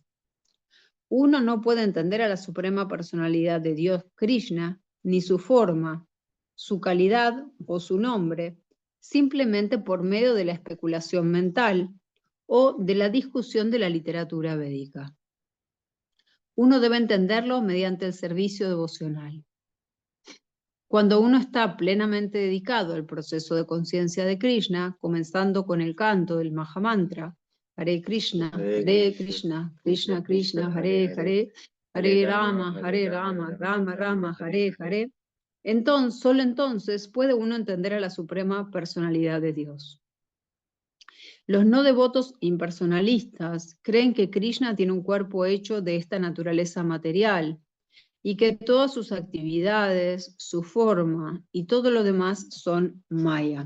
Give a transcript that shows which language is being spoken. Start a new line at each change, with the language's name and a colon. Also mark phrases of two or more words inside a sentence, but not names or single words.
Spanish: Uno no puede entender a la suprema personalidad de Dios Krishna, ni su forma, su calidad o su nombre, simplemente por medio de la especulación mental o de la discusión de la literatura védica. Uno debe entenderlo mediante el servicio devocional. Cuando uno está plenamente dedicado al proceso de conciencia de Krishna, comenzando con el canto del Mahamantra,
Sanskrit: Hare Krishna, Krishna Krishna, Hare Hare, Hare Rama, Rama Rama, Hare Hare,
Spanish: solo entonces puede uno entender a la suprema personalidad de Dios. Los no devotos impersonalistas creen que Krishna tiene un cuerpo hecho de esta naturaleza material y que todas sus actividades, su forma y todo lo demás son maya.